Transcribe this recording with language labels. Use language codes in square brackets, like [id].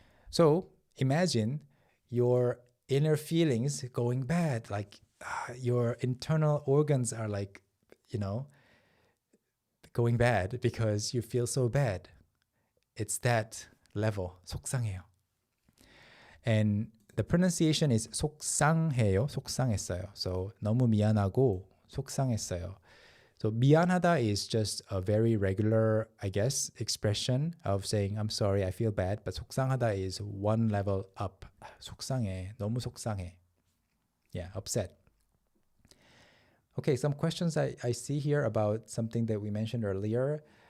[en] So imagine your inner feelings going bad, like your internal organs are like, going bad because you feel so bad. It's that level. 속상해요. And the pronunciation is 속상해요, 속상했어요. [ko] So 너무 미안하고 속상했어요. [en] So 미안하다 is just a very regular, I guess, expression of saying I'm sorry, I feel bad. But 속상하다 is one level up. [ko] 속상해, 너무 속상해. Yeah, upset. [en] Okay, some questions I see here about something that we mentioned earlier.